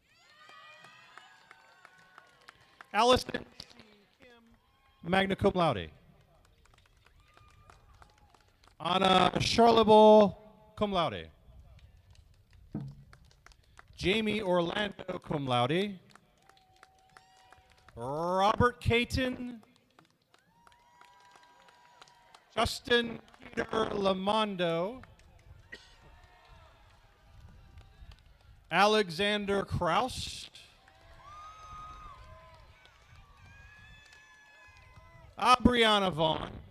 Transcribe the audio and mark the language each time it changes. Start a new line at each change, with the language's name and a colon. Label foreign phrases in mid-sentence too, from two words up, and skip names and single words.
Latin: Allison Kim, magna cum laude. Anna Charlebois, cum laude. Jamie Orlando, cum laude.
English: Robert Caton. Justin Peter Lamondo. Alexander Kraus. Abriana Vaughn.